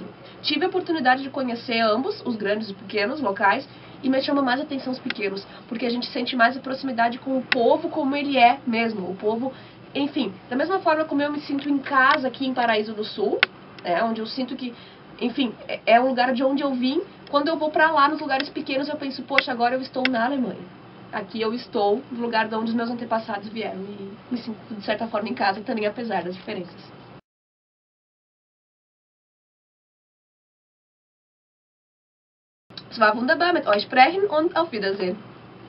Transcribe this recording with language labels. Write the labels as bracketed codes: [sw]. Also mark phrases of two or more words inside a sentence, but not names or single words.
[pt] Tive a oportunidade de conhecer ambos, os grandes e os pequenos locais, e me chama mais atenção os pequenos, porque a gente sente mais a proximidade com o povo como ele é mesmo, o povo, enfim, da mesma forma como eu me sinto em casa aqui em Paraíso do Sul, onde eu sinto que, enfim, é um lugar de onde eu vim. Quando eu vou pra lá, nos lugares pequenos, eu penso, poxa, agora eu estou na Alemanha. Aqui eu estou no lugar de onde os meus antepassados vieram, e me sinto, de certa forma, em casa também, apesar das diferenças. [de] Es war wunderbar mit euch sprechen und auf Wiedersehen.